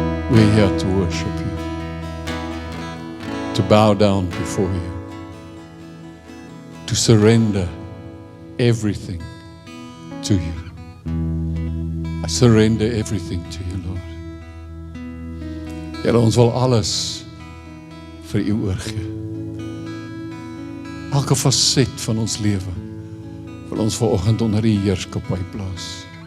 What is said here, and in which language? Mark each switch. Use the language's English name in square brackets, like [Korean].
[English] We're here to worship you, to bow down before you, to surrender everything to you. I surrender everything to you, Lord. [Afrikaans] Here, ons wil alles vir u oorgee. Elke faset van ons lewe wil ons vanoggend onder u heerskappy plaas.